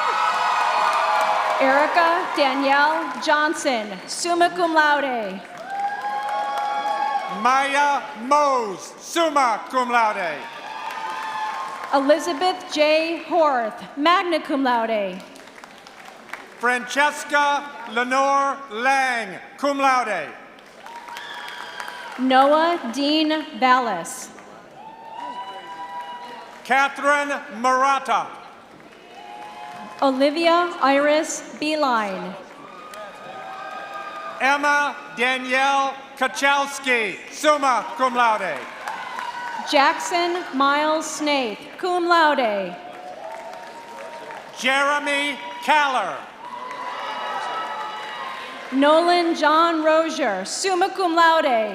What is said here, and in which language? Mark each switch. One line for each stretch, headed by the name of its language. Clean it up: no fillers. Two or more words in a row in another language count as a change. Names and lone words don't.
English: Erica Danielle Johnson,
Latin: summa cum laude.
English: Maya Mose,
Latin: summa cum laude.
English: Elizabeth J. Horth,
Latin: magna cum laude.
English: Francesca Lenore Lang,
Latin: cum laude.
English: Noah Dean Ballas. Catherine Murata. Olivia Iris Beeline. Emma Danielle Kachowski,
Latin: summa cum laude.
English: Jackson Miles Snaith,
Latin: cum laude.
English: Jeremy Caller. Nolan John Rozier,
Latin: summa cum laude.